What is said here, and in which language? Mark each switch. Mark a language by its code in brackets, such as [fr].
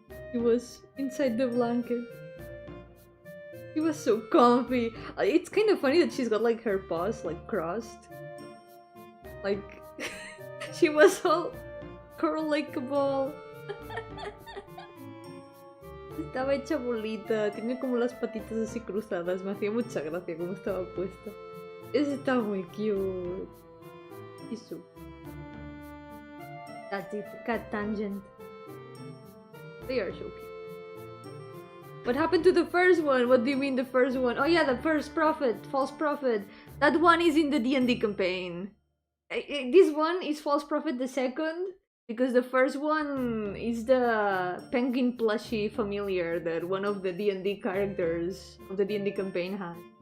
[en] She was inside the blanket. She was so comfy. It's kind of funny that she's got like her paws like crossed. Like, she was all curled like a ball. [es] Estaba hecha bolita, tiene como las patitas así cruzadas. Me hacía mucha gracia como estaba puesta. Ese estaba muy cute. Y su. [en] That's it, cat tangent. They are so cute. What happened to the first one? What do you mean the first one? Oh yeah, the first prophet, false prophet. That one is in the D&D campaign. This one is false prophet the second, because the first one is the penguin plushie familiar that one of the D&D characters of the D&D campaign had.